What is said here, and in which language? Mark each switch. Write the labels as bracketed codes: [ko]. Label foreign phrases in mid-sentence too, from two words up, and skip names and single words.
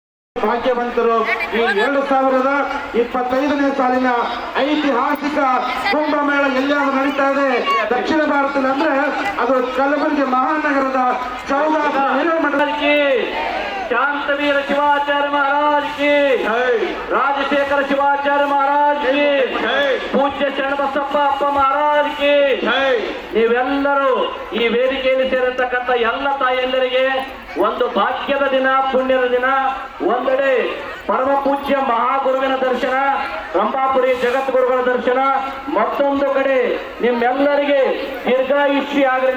[kn] ಭಾಗ್ಯವಂತರು. ಈ 2025ನೇ ಸಾಲಿನ ಐತಿಹಾಸಿಕ ಕುಂಭಮೇಳ ಎಲ್ಲಿಯಾದ್ರೂ ನಡೀತಾ ಇದೆ ದಕ್ಷಿಣ ಭಾರತದಲ್ಲಿ ಅಂದ್ರೆ ಅದು ಕಲಬುರಗಿ ಮಹಾನಗರದ ಚೌಗಾಸ [hi] की शांतवीर शिवाचार्य महाराज की राजशेखर शिवाचार्य महाराज की पूज्य ಶರಣಬಸಪ್ಪ ಅಪ್ಪ महाराज की [kn] ನೀವೆಲ್ಲರೂ ಈ ವೇದಿಕೆಯಲ್ಲಿ ಸೇರಿರ್ತಕ್ಕಂಥ ಎಲ್ಲ ತಾಯಿಯಂದರಿಗೆ ಒಂದು ಭಾಗ್ಯದ ದಿನ, ಪುಣ್ಯದ ದಿನ. ಒಂದೆಡೆ ಪರಮ ಪೂಜ್ಯ ಮಹಾಗುರುವಿನ ದರ್ಶನ, ರಂಭಾಪುರಿ ಜಗದ್ಗುರುಗಳ ದರ್ಶನ, ಮತ್ತೊಂದು ಕಡೆ ನಿಮ್ಮೆಲ್ಲರಿಗೆ ದೀರ್ಘಾಯುಷ್ಯ ಆಗಲಿ.